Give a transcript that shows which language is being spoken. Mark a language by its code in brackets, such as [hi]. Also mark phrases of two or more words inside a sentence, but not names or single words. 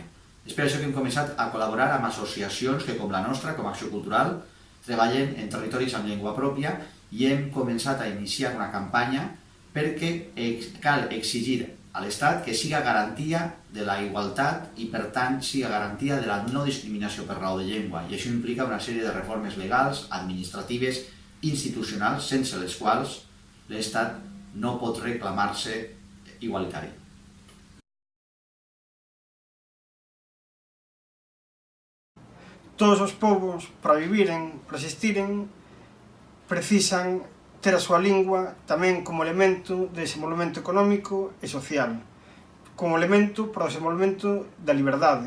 [ca] És per això que hem començat a col·laborar amb associacions que, com la nostra, com a Acció Cultural, treballen en territoris amb llengua pròpia i hem començat a iniciar una campanya perquè cal exigir a l'Estat que siga garantia de la igualtat i, per tant, siga garantia de la no discriminació per raó de llengua. I això implica una sèrie de reformes legals, administratives, institucionals, sense les quals l'Estat no pot reclamar-se igualitari. [gl] Todos os povos, para viviren, para existiren, precisan ter a súa lingua tamén como elemento de desenvolvemento económico e social, como elemento para o desenvolvemento da liberdade.